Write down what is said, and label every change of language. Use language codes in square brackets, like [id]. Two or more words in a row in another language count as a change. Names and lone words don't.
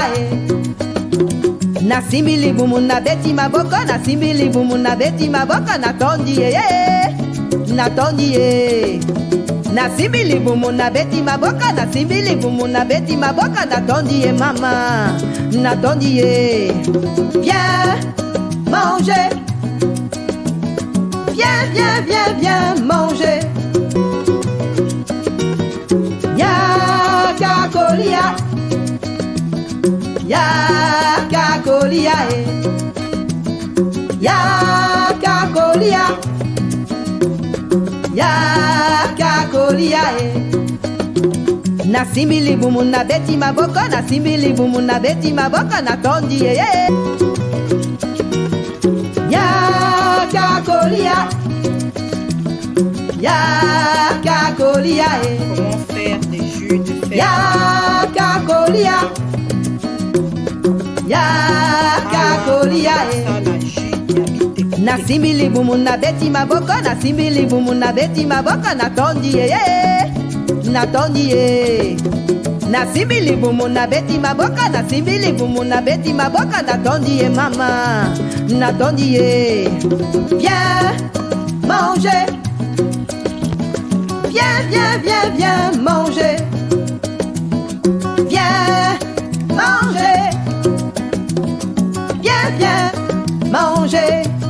[ln] Nasimbili bumu na beti maboko, nasimbili bumu na beti maboko, natondi natondi nasimbili bumu na beti maboka, nasimbili bumu na beti maboka, natondi mama, natondi [fr] viens manger, viens manger. [ln] Yakakolia, Yakakolia, Yakakolia, Yakakolia. Nasimbili bumu na beti maboko, nasimbili bumu na beti maboko, natondi Yakakolia, Yakakolia. [fr] Comment faire des jus de fèves? [ln] Yakakolia, ya kakolia Sala jus ya biteko. nasimbi libumu nabeti maboko nasimbi libumu nabeti maboko natondi natondi nasimbi libumu nabeti maboko nasimbi libumu nabeti maboko natondi mama natondi [fr] viens manger viens manger viens manger viens manger.